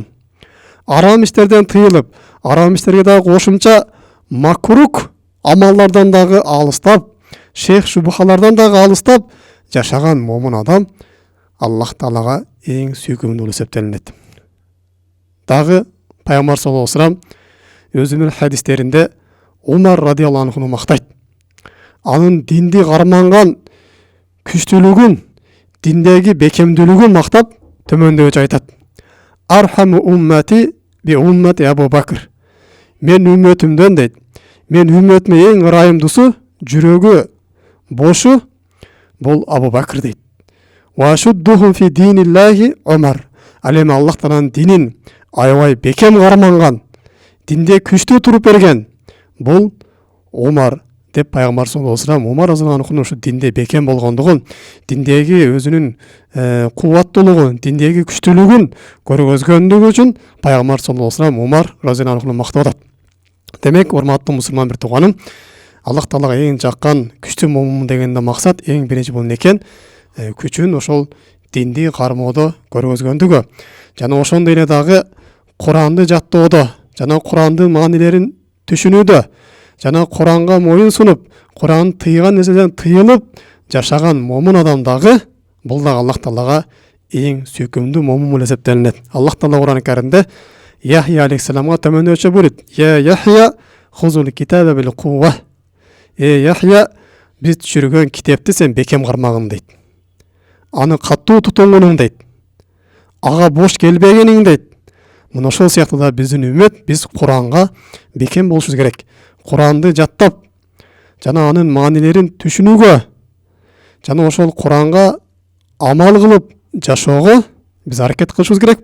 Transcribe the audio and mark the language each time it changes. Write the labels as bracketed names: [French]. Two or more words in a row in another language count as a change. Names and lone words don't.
[Kyrgyz] Арам иштерден тыйылып, арам иштерге дагы кошумча макрук амалдардан дагы алыстап, шейх шубхалардан дагы алыстап жашаган момун адам Аллах Таалага эң сүйкүмдүү эсептелинет. Дагы Пайгамбар [Arabic] صلى الله عليه وسلم [Kyrgyz] өзүнүн хадистеринде Умар радиаллаху анхуну мактайт. Анын динди карманган күчтүүлүгүн, диндеги бекемдүүлүгүн мактап төмөндөчү айтат: [Arabic] "أرحم أمتي بأمتي أبو بكر." [Kyrgyz] Мен үммөтүмдөн дейт, мен үммөтүмө эң ырайымдуусу, жүрөгү бошу бул Абу Бакр дейт. [Arabic] "وأشدهم في دين الله عمر." [Kyrgyz] Ал эми Аллах Тааланын динин аябай бекем карманган, динде күчтүү туруп берген бул Умар деп Пайгамбар [Arabic] صلى الله عليه وسلم [Kyrgyz] Умар разияллаху анхунун ушу динде бекем болгондугун, диндеги өзүнүн кубаттуулугун, диндеги күчтүүлүгүн көргөзгөндүгү үчүн Пайгамбар [Arabic] صلى الله عليه وسلم [Kyrgyz] Умар разияллаху анхуну мактап атат. Демек, урматтуу мусулман бир тууганым, Аллах Таалага эң жаккан күчтүү момун дегенде максат эң биринчи бул экен, күчүн ошол динди кармоодо көргөзгөндүгү. Жана ошондой эле дагы Куранды жаттоодо, жана Курандын маанилерин түшүнүүдө, жана Куранга моюн сунуп, Куран тыйган нерседен тыйылып жашаган момун адам дагы бул дагы Аллах Таалага эң сүйкүмдүү момун болуп эсептелинет. Аллах Таала Куран Каримде Яхья алейхиссаламга төмөндөчө буйройт: [Arabic] "يا يحيى خذ الكتاب بقوة." [Kyrgyz] Яхья, биз түшүргөн китепти сен бекем кармагын дейт. Аны катуу тутунгунуң дейт. Ага бош келбегениң дейт. Мына ошол сыяктуу да биздин үммөт, биз Куранга бекем болушубуз керек. Куранды жаттап, жана анын маанилерин түшүнүүгө, жана ошол Куранга амал кылып жашоого биз аракет кылышыбыз керек.